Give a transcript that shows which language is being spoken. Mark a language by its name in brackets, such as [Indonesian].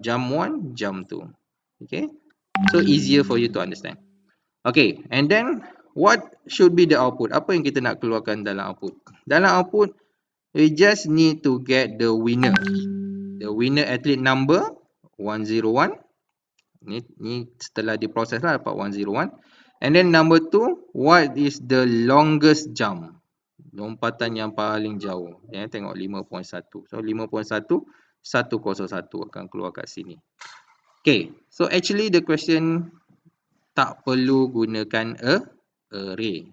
[English] Jump 1, jump 2. Okay, so easier for you to understand. Okay, and then what should be the output? [Malay] Apa yang kita nak keluarkan dalam output? Dalam output, [English] we just need to get the winner. The winner athlete number 101. [Malay] Ni setelah diproses lah dapat 101. [English] And then number 2, what is the longest jump? [Malay] Lompatan yang paling jauh. Tengok 5.1. So 5.1, 101 akan keluar kat sini. [English] Okay, so actually the question [Malay] tak perlu gunakan [English] array.